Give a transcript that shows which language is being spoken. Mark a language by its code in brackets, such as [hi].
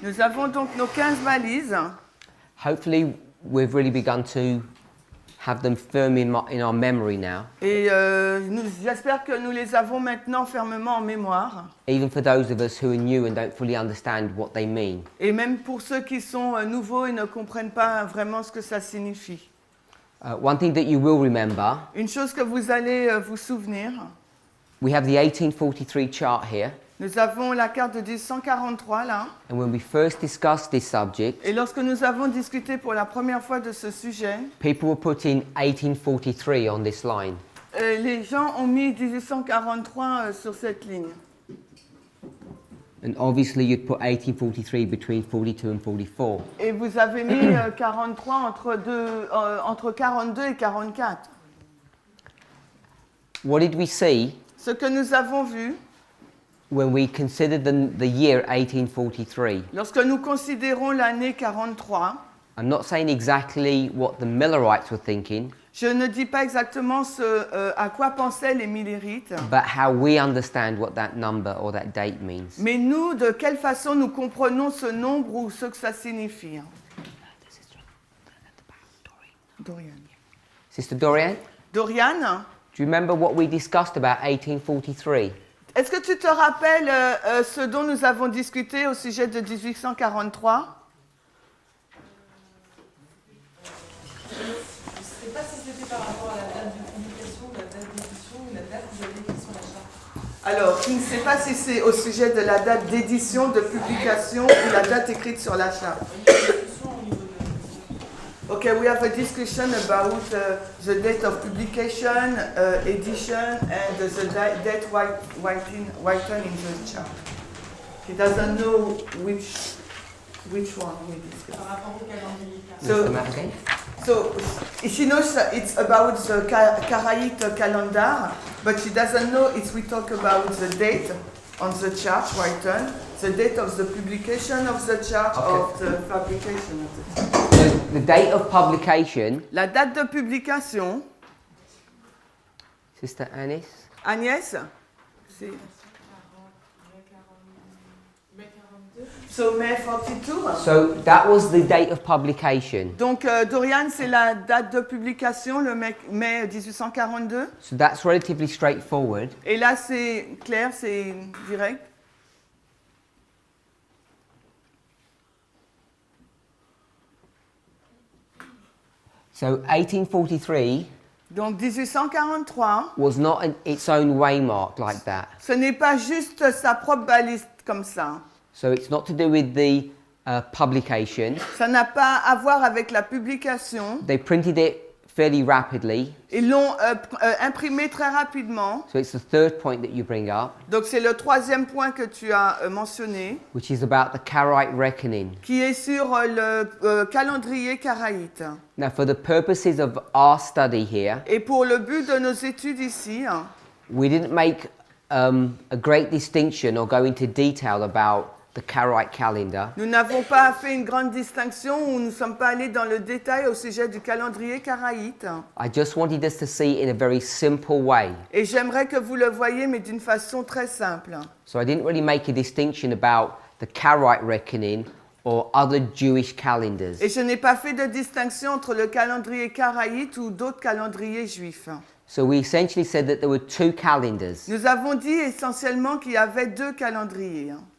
[fr] Nous avons donc nos 15 balises. [en] Hopefully we've really begun to have them firm in our memory now. [fr] Et j'espère que nous les avons maintenant fermement en mémoire. [en] Even for those of us who are new and don't fully understand what they mean. [fr] Et même pour ceux qui sont nouveaux et ne comprennent pas vraiment ce que ça signifie. [en] One thing that you will remember, [fr] Une chose que vous allez vous souvenir, [en] we have the 1843 chart here. [fr] nous avons la carte de 1843 là. [en] And when we first discussed this subject, [fr] Et lorsque nous avons discuté pour la première fois de ce sujet, [en] people were putting 1843 on this line. [fr] les gens ont mis 1843 sur cette ligne. [en] And obviously you'd put 1843 between 42 and 44. [fr] Et vous avez mis 43 entre 42 et 44. [en] What did we see [fr] Ce que nous avons vu, [en] when we considered the year 1843? [fr] lorsque nous considérons l'année 43, [en] I'm not saying exactly what the Millerites were thinking, [fr] je ne dis pas exactement à quoi pensaient les Millérites, [en] but how we understand what that number or that date means. [fr] mais nous, de quelle façon nous comprenons ce nombre ou ce que ça signifie. [en] Dorian. Sister Dorian, Dorian, do you remember what we discussed about 1843? [fr] est-ce que tu te rappelles ce dont nous avons discuté au sujet de 1843? Je ne sais pas si c'était par rapport à la date de publication, la date d'édition ou la date que vous avez écrite sur la charte. Alors, je ne sais pas si c'est au sujet de la date d'édition, de publication ou la date écrite sur la charte. Il y a une discussion au niveau de... [en] Okay, we have a discussion about the date of publication, edition, and the date written in the chart. He doesn't know which one we discussed. [fr] Par rapport au calendrier. [en] So she knows that it's about the Karaite calendar, but she doesn't know it's we talk about the date on the chart written, the date of the publication of the chart, of the fabrication of the chart. So the date of publication, [fr] La date de publication, [en] Sister Anis? [fr] Agnès, c'est Mai 42. [en] so May 42. So that was the date of publication. [fr] Donc Dorian, c'est la date de publication, le mai 1842. [en] So that's relatively straightforward. [fr] Et là, c'est clair, c'est direct. [en] So 1843 [fr] Donc 1843, [en] was not its own waymark like that. [fr] ce n'est pas juste sa propre balise comme ça. [en] So it's not to do with the publication. [fr] Ça n'a pas à voir avec la publication. [en] They printed it fairly rapidly. [fr] Ils l'ont imprimé très rapidement. [en] So it's the third point that you bring up, [fr] Donc c'est le troisième point que tu as mentionné, [en] which is about the Karaite reckoning. [fr] qui est sur le calendrier karaïte. [en] Now, for the purposes of our study here, [fr] Et pour le but de nos études ici, [en] we didn't make a great distinction or go into detail about the Karaite calendar. [fr] nous n'avons pas fait une grande distinction ou nous ne sommes pas allés dans le détail au sujet du calendrier karaïte. [en] I just wanted us to see it in a very simple way. [fr] Et j'aimerais que vous le voyiez, mais d'une façon très simple. [en] So I didn't really make a distinction about the Karaite reckoning or other Jewish calendars. [fr] Et je n'ai pas fait de distinction entre le calendrier karaïte ou d'autres calendriers juifs. [en] So we essentially said that there were two calendars. [fr] Nous avons dit essentiellement qu'il y avait deux calendriers.